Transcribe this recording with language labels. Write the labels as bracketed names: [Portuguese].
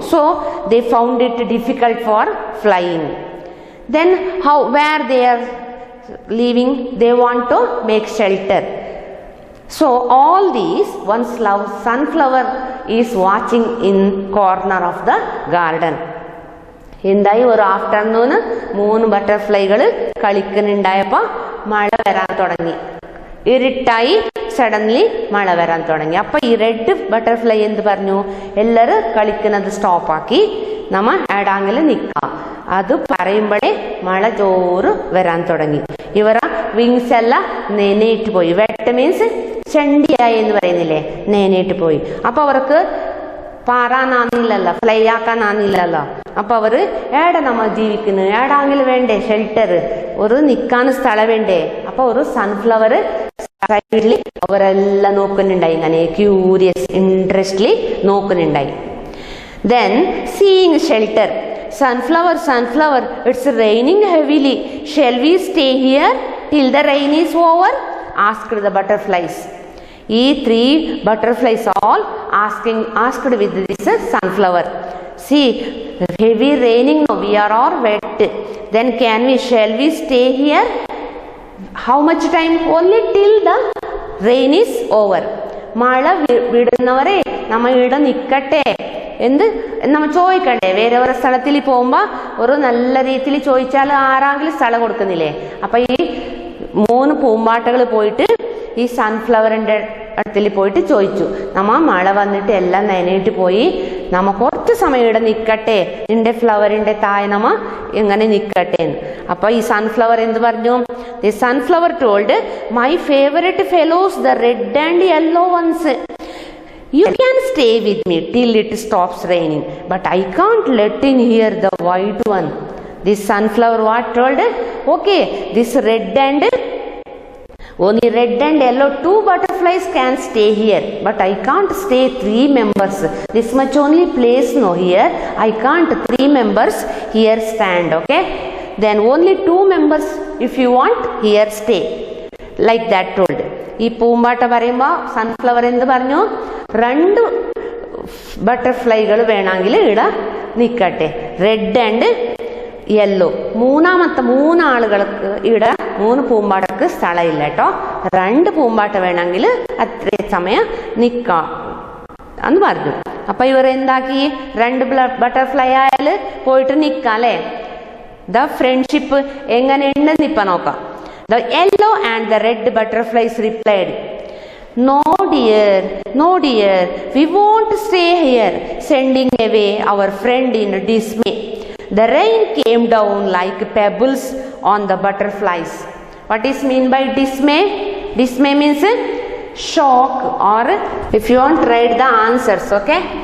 [English] So they found it difficult for flying. Then where they are living? They want to make shelter. So all these, one sunflower is watching in corner of the garden. [Malayalam] എന്തായി? ഒരു afternoon 3 ബട്ടർഫ്ലൈകൾ കളിക്കുന്നുണ്ടായപ്പോൾ മഴ വരാൻ തുടങ്ങി. ഇരുട്ടായി, suddenly മഴ വരാൻ തുടങ്ങി. അപ്പൊ ഈ റെഡ് ബട്ടർഫ്ലൈ എന്ത് പറഞ്ഞു? എല്ലാരും കളിക്കുന്നത് സ്റ്റോപ്പാക്കി, നമ്മ ഏടാങ്കിൽ നിൽക്കാം. അത് പറയുമ്പോഴേ മഴ ചോറ് വരാൻ തുടങ്ങി. ഇവര വിങ്സ് എല്ലാം നേനേറ്റ് പോയി. [English] wet means [Malayalam] ചണ്ടിയായി എന്ന് പറയുന്നില്ലേ, നേനേറ്റ് പോയി. അപ്പൊ അവർക്ക് പാറാനാന്നില്ലല്ലോ, ഫ്ലൈ ആക്കാനാന്നില്ലല്ലോ. അപ്പൊ അവര് ഏടെ നമ്മൾ ജീവിക്കുന്നു, ഏടാങ്കിൽ വേണ്ടേ ഷെൽട്ടർ, ഒരു നിൽക്കാൻ സ്ഥലം വേണ്ടേ. അപ്പൊ ഒരു സൺഫ്ലവർ സൈഡിൽ അവരെല്ലാം നോക്കുന്നുണ്ടായി, ഇങ്ങനെ curious ഇൻട്രസ്റ്റ്ലി നോക്കുന്നുണ്ടായി. [English] Then seeing shelter, sunflower, it's raining heavily. Shall we stay here till the rain is over? Asked the butterflies. ഈ 3 butterflies all asked with this sunflower. See, heavy raining, no, we are all wet. Then shall we stay here? How much time? Only till the rain is over. [Malayalam] മഴ വിടുന്നവരെ നമ്മ ഇവിടെ നിൽക്കട്ടെ എന്ത് നമ്മൾ ചോദിക്കണ്ടേ? വേറെ ഒരു സ്ഥലത്തിൽ പോകുമ്പോ ഒരു നല്ല രീതിയിൽ ചോദിച്ചാൽ ആരെങ്കിലും സ്ഥലം കൊടുക്കുന്നില്ലേ? അപ്പൊ ഈ 3 പൂമ്പാറ്റകൾ പോയിട്ട് ഈ സൺഫ്ലവറിന്റെ അടുത്തിൽ പോയിട്ട് ചോദിച്ചു, നമ്മ മഴ വന്നിട്ട് എല്ലാം നനയിട്ട് പോയി, നമ്മ കുറച്ച് സമയം ഇവിടെ നിൽക്കട്ടെ, നിന്റെ ഫ്ലവറിന്റെ താഴെ നമ്മ എങ്ങനെ നിൽക്കട്ടെ എന്ന്. അപ്പൊ ഈ സൺഫ്ലവർ എന്ത് പറഞ്ഞു? [English] The sunflower told, my favourite fellows, the red and yellow ones, you can stay with me till it stops raining, but I can't let in here the white one. This sunflower what told? Okay, this red and Only red and yellow 2 butterflies can stay here, but I can't stay 3 members. This much only place no here. I can't 3 members here stand. Okay. Then only 2 members if you want here stay. Like that told. [Malayalam] ഈ പൂമ്പാട്ട പറയുമ്പോൾ sunflower എന്ത് പറഞ്ഞു? 2 ബട്ടർഫ്ലൈകൾ വേണമെങ്കിൽ ഇവിടെ നിൽക്കട്ടെ. Red and yellow. മൂന്നാമത്തെ 3 ആളുകൾക്ക് ഇവിടെ 3 പൂമ്പാട്ടക്ക് സ്ഥലമില്ല കേട്ടോ. 2 പൂമ്പാട്ട വേണമെങ്കിൽ അത്രയും സമയം നിൽക്കാം എന്ന് പറഞ്ഞു. അപ്പൊ ഇവർ എന്താക്കി? 2 ബട്ടർഫ്ലൈ ആയാൽ പോയിട്ട് നിൽക്കാം അല്ലേ? ദ ഫ്രണ്ട്ഷിപ്പ് എങ്ങനെയുണ്ടെന്ന് ഇപ്പൊ നോക്കാം. [English] The yellow and the red butterflies replied, no dear, we won't stay here, sending away our friend in dismay. The rain came down like pebbles on the butterflies. What is mean by dismay? Dismay means shock, or if you want write the answers, okay?